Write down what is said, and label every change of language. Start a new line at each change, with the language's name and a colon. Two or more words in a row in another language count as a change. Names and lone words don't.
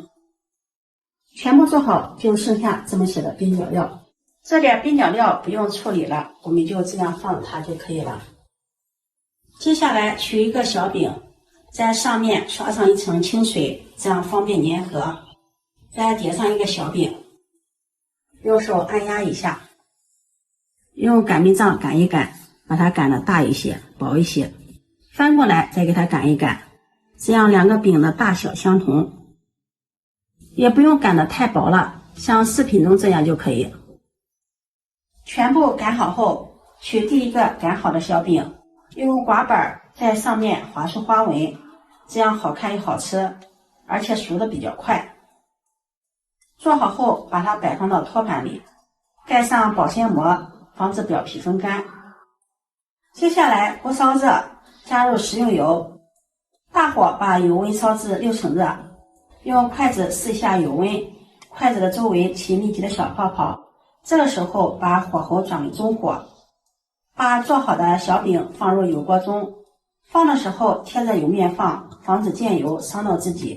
Chinese: 全部做好就剩下這麼些的邊角料，這點邊角料不用處理了，我們就這樣放着它就可以了。接下來取一個小餅，在上面刷上一層清水，這樣方便粘合。再疊上一個小餅，用手按壓一下，用擀面杖擀一擀，把它擀得大一些薄一些，翻過來再給它擀一擀，這樣2個餅的大小相同，也不用擀得太薄了，像視頻中這樣就可以。全部擀好後，取第一個擀好的小餅，用刮板在上面劃出花紋，這樣好看又好吃，而且熟的比較快。做好後把它擺放到托盤裡，蓋上保鮮膜，防止表皮風乾。接下來鍋燒熱，加入食用油，大火把油溫燒至6成熱，用筷子試一下油溫，筷子的周圍起密集的小泡泡，這個時候把火候轉為中火，把做好的小餅放入油鍋中，放的時候貼着油面放，防止濺油傷到自己。